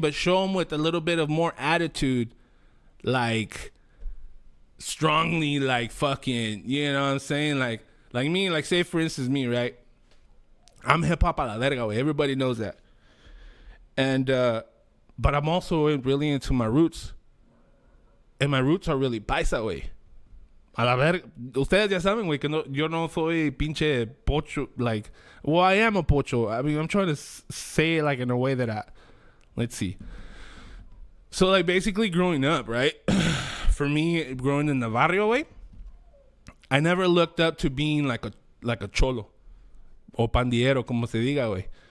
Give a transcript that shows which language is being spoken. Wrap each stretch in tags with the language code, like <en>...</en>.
<en>But show them with a little bit of more attitude, like strongly, like fucking, you know what I'm saying? Like me, like say for instance me, right? I'm hip hop</en> <es>a la verga,</es> <en>way. Everybody knows that. And but I'm also really into my roots, and my roots are really paisa, way.</en> <es>A la verga. Ustedes ya saben, güey, que no, yo no soy pinche pocho.</es> <en>Like, well, I am a pocho. I mean, I'm trying to say it like in a way that let's see. So like basically growing up, right? For me, growing in the barrio, way, I never looked up to being like a cholo or pandillero,</en> <es>como se diga,</es> <en>way.</en>